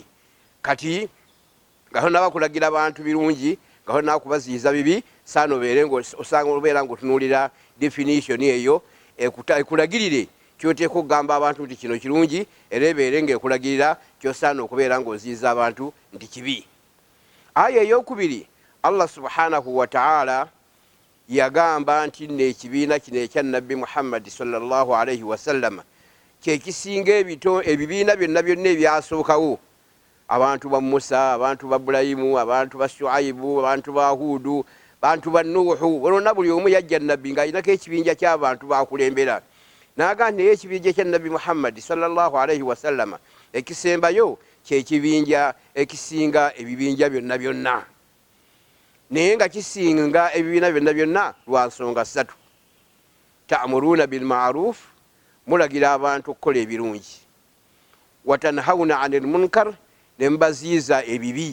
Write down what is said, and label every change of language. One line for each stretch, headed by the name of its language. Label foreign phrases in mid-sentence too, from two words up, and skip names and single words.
Ganda: Kati nga hona bakulagira abantu birungi, nga hona nakubaziyiza bibi, saana osanga obeera ng'otunuulira definition eyo ekulagirire kyoteeka okugamba abantu nti kino kirungi, era ebeere ng'ekulagirira kyosaana okubeera ng'oziyiza abantu nti kibi. Aya eyokubiri,
Arabic: الله سبحانه وتعالى
Ganda: yagamba nti n'ekibiina kino ekya Nabbi Muhammad
Arabic: صلى الله عليه وسلم
Ganda: kyekisinga ebibiina byonna byonna ebyasookawo. Abantu ba Musa, abantu ba Ibulayimu, abantu ba Shuaibu, abantu ba Hudu, abantu ba Nuhu, bonna buli omu yajja Nabbi ng'alinako ekibinja ky'abantu bakulembera. Naga nti ekibinja kya Nabbi Muhammad
Arabic: صلى الله عليه وسلم
Ganda: ekisembayo kyekibinja ekisinga ebibinja byonna byonna, naye nga kisinga ebibiina byonna byonna lwa nsonga ssatu.
Arabic: تأمرون بالمعروف,
Ganda: mulagira abantu okukola ebirungi.
Arabic: وتنهون عن المنكر,
Ganda: ne mubaziyiza ebibi.